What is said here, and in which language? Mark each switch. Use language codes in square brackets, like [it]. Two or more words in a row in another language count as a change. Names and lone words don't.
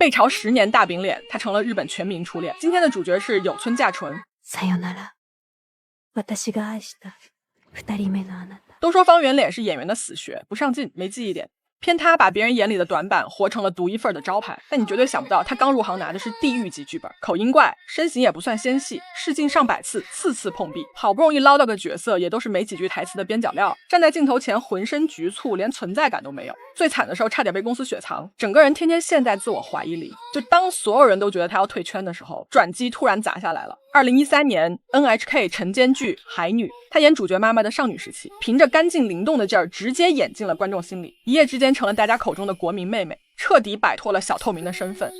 [zh] 背朝10年大餅臉，她成了日本全民初戀。今天的主角是有村架純。 [ja] さよなら、私が愛した2人目のあなた。 [zh] 都說方圆脸是演员的死穴，不上进，没记忆点。偏他把別人眼裡的短板活成了獨一份的招牌，但你絕對想不到，他剛入行拿的是地獄級劇本，口音怪，身形也不算纖細，試鏡上百次，次次碰壁，好不容易撈到個角色，也都是沒幾句台詞的邊角料，站在鏡頭前渾身局促，連存在感都沒有。最慘的時候差點被公司雪藏，整個人天天陷在自我懷疑裡。就當所有人都覺得他要退圈的時候，轉機突然砸下來了。2013年 NHK 晨間劇海女，她演主角媽媽的少女時期，憑着乾淨靈動的勁兒，直接演進了觀眾心裡，一夜之間成了大家口中的國民妹妹，徹底擺脫了小透明的身份。